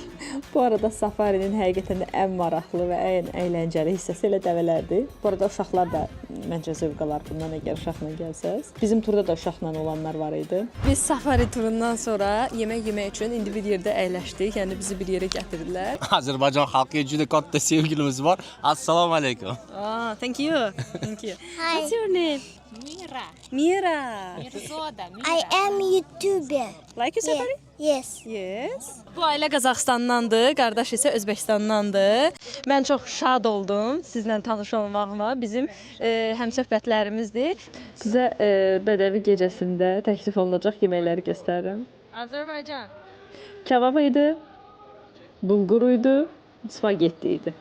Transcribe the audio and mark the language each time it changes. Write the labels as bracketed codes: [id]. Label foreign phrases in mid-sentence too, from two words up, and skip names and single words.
[az] Bu arada safarinin həqiqətən də ən maraqlı və ən əyləncəli hissəsi elə dəvələrdir. Bu arada uşaqlar da məncə zövq alar bundan əgər uşaqla gəlsəz. Bizim turda da uşaqla olanlar var idi. Biz safari turundan sonra yemək yemək üçün indi bir yerdə əyləşdik, yəni bizi bir yerə gətirdilər. [uz] Azərbaycan xalqı juda katta sevgilimiz var. Assalomu alaykum. [en] Thank you. Thank you. Hi. What's your name? Mira. Mira. I am YouTuber. Like you safari? Yes. Yes. [az] Bu ailə Qazaxıstandandır, qardaş isə Özbəkistandandır. Mən çox şad oldum sizlə tanış olmağıma. Bizim həmsöhbətlərimizdir. Sizə Bədəvi gecəsində təklif olunacaq yeməkləri göstərirəm. Azərbaycan. Kebab idi, bulgur idi, spagetti idi.